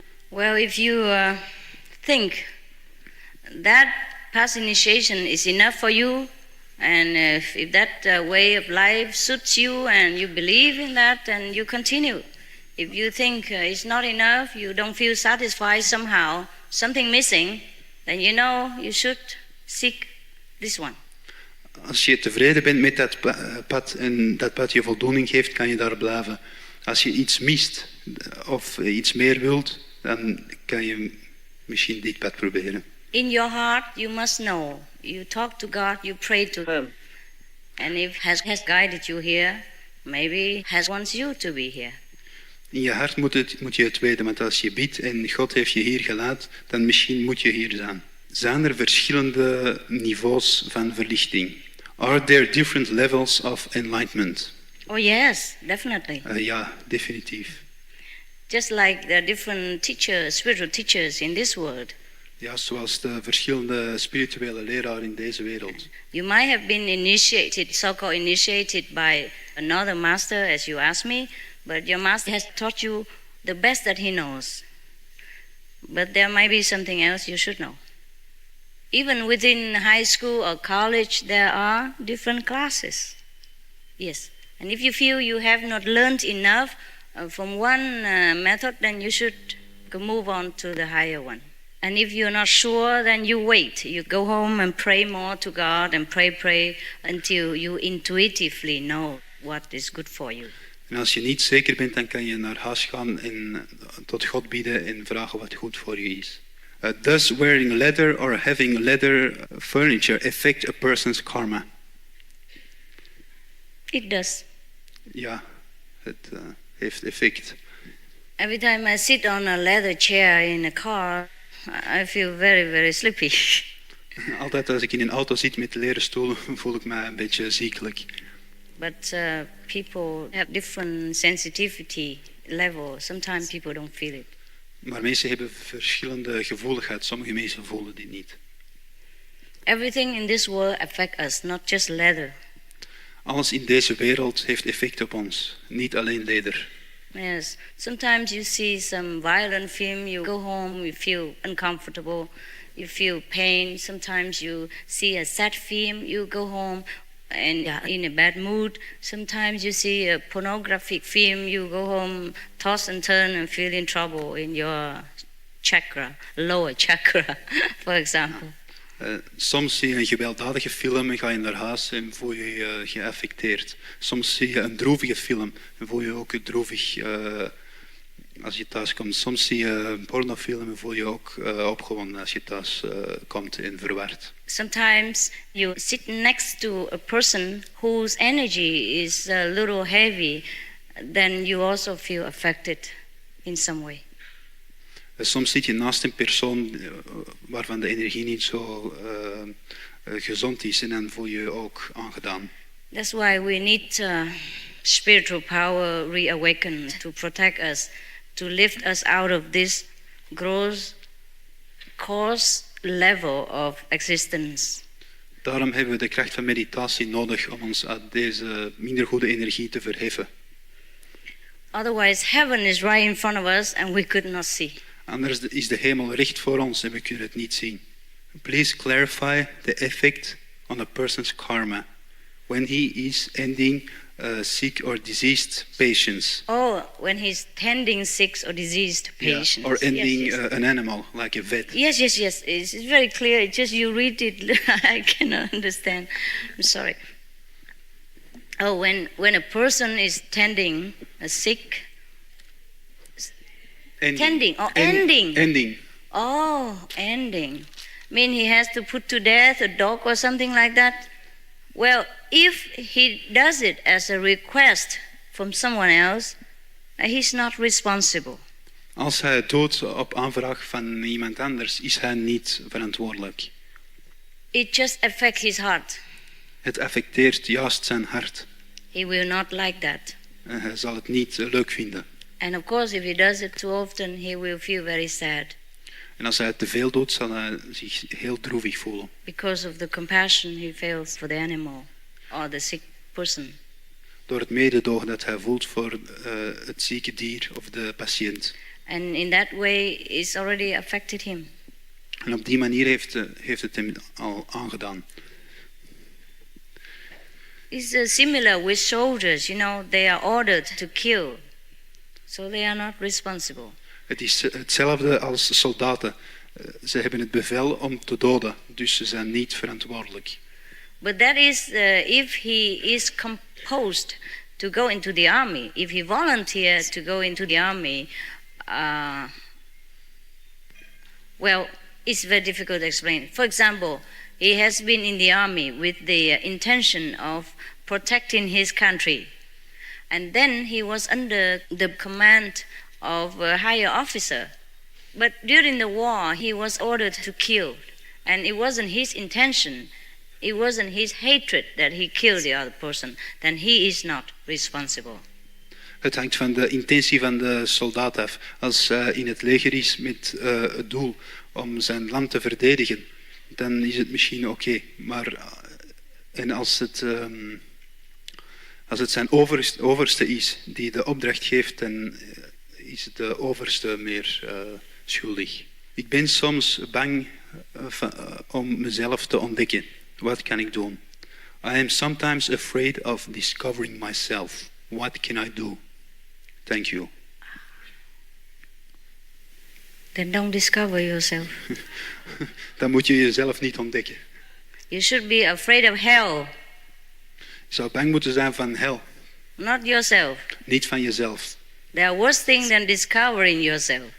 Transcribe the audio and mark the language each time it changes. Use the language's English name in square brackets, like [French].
[English] Well, if you think that past initiation is enough for you, and if that way of life suits you and you believe in that, then you continue. If you think it's not enough, you don't feel satisfied somehow, something missing, then you know you should seek this one. [Dutch] Als je tevreden bent met dat pad en dat pad je voldoening geeft, kan je daar blijven. Als je iets mist of iets meer wilt, dan kan je misschien dit pad proberen. [English] In your heart, you must know. You talk to God, you pray to Him. And if has guided you here, maybe has wants you to be here. [Dutch] In je hart moet je het weten, want als je bidt en God heeft je hier gelaten, dan misschien moet je hier zijn. Zijn er verschillende niveaus van verlichting? [English] Are there different levels of enlightenment? Oh yes, definitely. [Dutch] Ja, definitief. [English] Just like there are different teachers, spiritual teachers in this world. [Dutch] Ja, zoals de verschillende spirituele leraren in deze wereld. [English] You might have been initiated, so-called initiated by another master, as you asked me, but your master has taught you the best that he knows. But there might be something else you should know. Even within high school or college, there are different classes. Yes. And if you feel you have not learned enough from one method, then you should move on to the higher one. And if you're not sure, then you wait. You go home and pray more to God and pray until you intuitively know what is good for you. [Dutch] En als je niet zeker bent, dan kan je naar huis gaan en tot God bidden en vragen wat goed voor je is. [English] Does wearing leather or having leather furniture affect a person's karma? It does. [Dutch] Ja, het heeft effect. [English] Every time I sit on a leather chair in a car, I feel very, very sleepy. [Dutch] Altijd als ik in een auto zit met leren stoelen, voel ik me een beetje ziekelijk. [English] But people have different sensitivity level. Sometimes people don't feel it. [Dutch] Maar mensen hebben verschillende gevoeligheid. Sommige mensen voelen dit niet. [English] Everything in this world affects us, not just leather. [Dutch] Alles in deze wereld heeft effect op ons, niet alleen leder. [English] Yes. Sometimes you see some violent film, you go home, you feel uncomfortable, you feel pain. Sometimes you see a sad film, you go home and in a bad mood. Sometimes you see a pornographic film, you go home, toss and turn and feel in trouble in your chakra, lower chakra, for example. [Dutch] Soms zie je een gewelddadige film en ga je naar huis en voel je je geaffecteerd. Soms zie je een droevige film en voel je je ook droevig als je thuis komt. Soms zie je een pornofilm en voel je je ook opgewonden als je thuis komt en verward. [English] Sometimes you sit next to a person whose energy is a little heavy, then you also feel affected in some way. [Dutch] Soms zit je naast een persoon waarvan de energie niet zo gezond is en dan voel je je ook aangedaan. [English] That's why we need spiritual power reawakened to protect us, to lift us out of this gross coarse level of existence. [Dutch] Daarom hebben we de kracht van meditatie nodig om ons uit deze minder goede energie te verheffen. [English] Otherwise, heaven is right in front of us and we could not see. [Dutch] Anders is de hemel recht voor ons en we kunnen het niet zien. [English] Please clarify the effect on a person's karma when he is ending sick or diseased patients. Oh, when he's tending sick or diseased patients. Yeah, or ending yes. An animal, like a vet. Yes. It's very clear. It's just you read it, I cannot understand. I'm sorry. Oh, when a person is tending a sick. Ending. Tending or ending. Ending. Oh, ending. mean he has to put to death a dog or something like that? Well, if he does it as a request from someone else, he's not responsible. [Dutch] Als hij doodt op aanvraag van iemand anders, is hij niet verantwoordelijk. [English] It just affects his heart. [Dutch] Het affecteert juist zijn hart. [English] He will not like that. [Dutch] Hij zal het niet leuk vinden. [English] And of course, if he does it too often, he will feel very sad. [Dutch] En als hij het te veel doet, zal hij zich heel droevig voelen. [English] Because of the compassion he feels for the animal or the sick person. [Dutch] Door het mededogen dat hij voelt voor het zieke dier of de patiënt. [English] And in that way, it's already affected him. [Dutch] En op die manier heeft het hem al aangedaan. [English] It's similar with soldiers, they are ordered to kill. So they are not responsible. [Dutch] Het is hetzelfde als soldaten. Ze hebben het bevel om te doden, dus ze zijn niet verantwoordelijk. [English] But that is if he is composed to go into the army. If he volunteers to go into the army, well, it's very difficult to explain. For example, he has been in the army with the intention of protecting his country. And then he was under the command of a higher officer. But during the war, he was ordered to kill. And it wasn't his intention. It wasn't his hatred that he killed the other person. Then he is not responsible. [Dutch] Het hangt van de intentie van de soldaat af. Als hij in het leger is met het doel om zijn land te verdedigen, dan is het misschien oké. Maar en als het zijn overste is die de opdracht geeft, dan is de overste meer schuldig. Ik ben soms bang om mezelf te ontdekken. Wat kan ik doen? [English] I am sometimes afraid of discovering myself. What can I do? Thank you. Then don't discover yourself. [Dutch] Dan moet je jezelf niet ontdekken. [English] You should be afraid of hell. [Dutch] Je zou bang moeten zijn van hel. [English] Not yourself. [Dutch] Niet van jezelf. [English] There are worse things than discovering yourself.